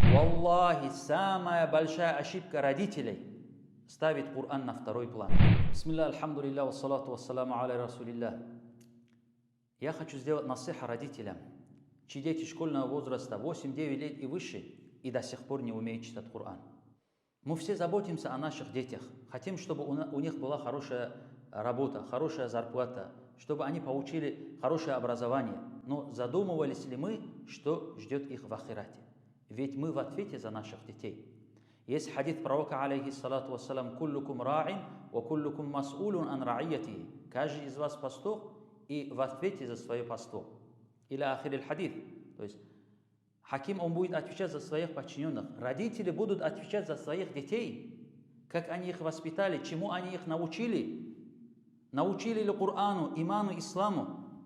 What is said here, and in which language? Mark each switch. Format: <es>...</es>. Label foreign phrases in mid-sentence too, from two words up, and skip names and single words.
<ru>Валлахи, самая большая ошибка родителей – ставить Коран на второй план.</ru> <ar>بسم الله، الحمد لله، والصلاة والسلام على رسول الله.</ar> <ru>Я хочу сделать насиха родителям, чьи дети школьного возраста 8-9 лет и выше, и до сих пор не умеют читать Коран. Мы все заботимся о наших детях, хотим, чтобы у них была хорошая работа, хорошая зарплата, чтобы они получили хорошее образование. Но задумывались ли мы, что ждет их в ахирате? Ведь мы в ответе за наших детей. Есть хадис пророка,</ru> <ar>عليه الصلاة والسلام، كلكم راع، وكلكم مسؤول عن رعيته».</ar> <ru>Каждый из вас пастух и в ответе за свое паство. Или</ru> <ar>آخر حديث.</ar> <ru>То есть хаким, он будет отвечать за своих подчиненных. Родители будут отвечать за своих детей. Как они их воспитали, чему они их научили. Научили ли Корану, иману, исламу.</ru>